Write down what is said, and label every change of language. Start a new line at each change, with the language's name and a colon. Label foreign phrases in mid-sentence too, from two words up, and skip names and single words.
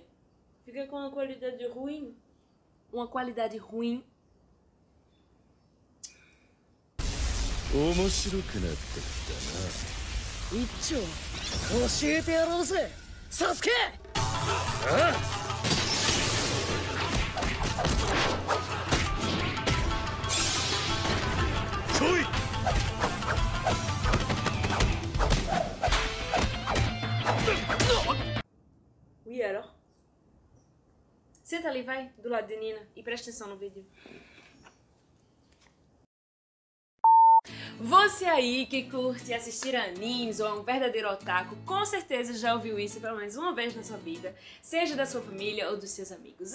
Portuguese: Fica com uma qualidade ruim. Uma qualidade ruim.
Japanese: 面白くなってきたな。一丁教えてやろうぜサスケ。来い。
Portuguese: E era. Senta ali, vai, do lado de Nina, e presta atenção no vídeo. Você aí que curte assistir animes ou é um verdadeiro otaku, com certeza já ouviu isso pelo menos uma vez na sua vida, seja da sua família ou dos seus amigos.